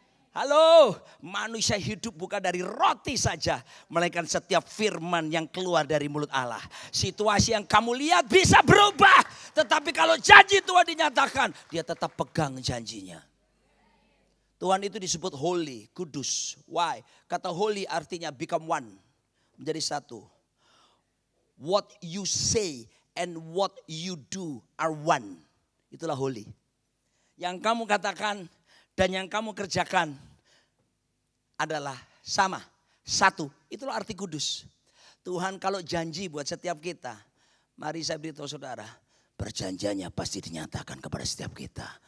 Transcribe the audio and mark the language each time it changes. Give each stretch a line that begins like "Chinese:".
Indonesian: Halo, manusia hidup bukan dari roti saja, melainkan setiap firman yang keluar dari mulut Allah. Situasi yang kamu lihat bisa berubah, tetapi kalau janji Tuhan dinyatakan, dia tetap pegang janjinya. Tuhan itu disebut holy, kudus.
English: Why?
Indonesian: Kata holy artinya
English: become one,
Indonesian: menjadi satu.
English: What you say and what you do are one.
Indonesian: Itulah holy. Yang kamu katakan dan yang kamu kerjakan adalah sama, satu. Itulah arti kudus. Tuhan kalau janji buat setiap kita, mari saya beritahu saudara, perjanjiannya pasti dinyatakan kepada setiap kita.